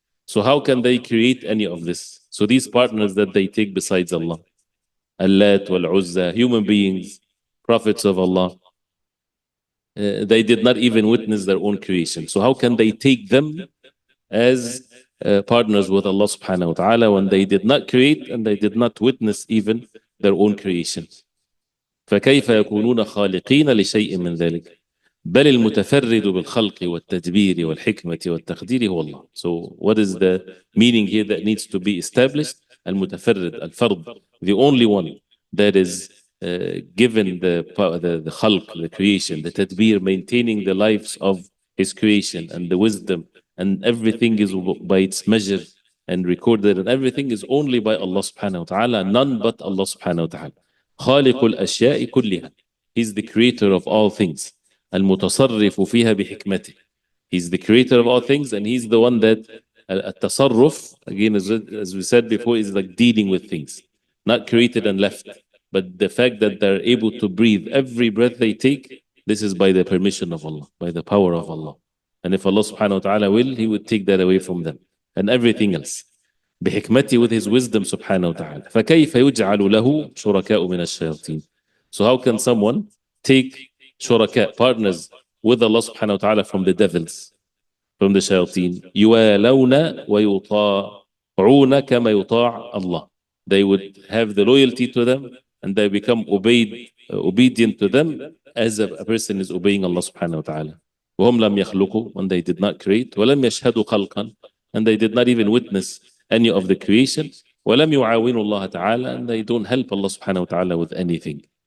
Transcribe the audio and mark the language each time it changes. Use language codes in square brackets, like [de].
[en] So how can they create any of this? So these partners that they take besides Allah, Allat wal-Uzza, human beings, prophets of Allah, they did not even witness their own creation. So how can they take them as partners with Allah subhanahu wa ta'ala when they did not create and they did not witness even their own creation? [ar] فكيف يكونون خالقين لشيء من ذلك بل المتفرد بالخلق والتدبير والحكمة والتقدير هو الله. [en] So what is the meaning here that needs to be established? [ar] المتفرد, الفرد, [en] the only one that is given the khalq, the creation, the tadbir, maintaining the lives of his creation, and the wisdom, and everything is by its measure and recorded, and everything is only by Allah subhanahu wa ta'ala, none but Allah subhanahu wa ta'ala. [ar] خالق الأشياء كلها. [en] He's the creator of all things. [ar] المتصرف فيها بحكمته. [en] He's the creator of all things, and he's the one that التصرف, again, as we said before, is like dealing with things, not created and left. But the fact that they're able to breathe, every breath they take, this is by the permission of Allah, by the power of Allah. And if Allah subhanahu wa ta'ala will, He would take that away from them. And everything else. [ar] بحكمته, [en] with His wisdom subhanahu wa ta'ala. [ar] فكيف يجعل له شركاء من الشياطين. [en] So how can someone take shuraka, partners with Allah subhanahu wa ta'ala from the devils, from the shayateen? [ar] يوالون ويطاعون كما يطاع Allah. [en] They would have the loyalty to them, and they become obedient to them as a person is obeying Allah subhanahu wa ta'ala. [ar] وهم لم يخلقوا, [en] when they did not create, [ar] ولم يشهدوا خلقا, [en] and they did not even witness any of the creation, [ar] ولم يعاونوا الله تعالى, [en] and they don't help Allah subhanahu wa ta'ala with anything.